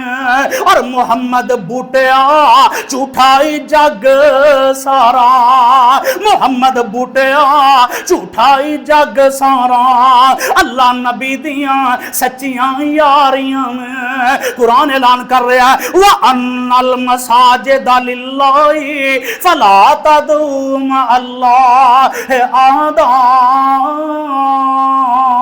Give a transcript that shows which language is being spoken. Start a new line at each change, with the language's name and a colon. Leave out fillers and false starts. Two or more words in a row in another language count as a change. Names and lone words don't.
Punjabi: اور محمد بوٹیا جھوٹائی جگ سارا، محمد بوٹیا جھوٹائی جگ سارا. اللہ نبی دیاں سچیاں یاریاں نے. قرآن اعلان کر رہا ہے
Arabic: وأن المساجد لله فلا تدعوا مع الله أحدا.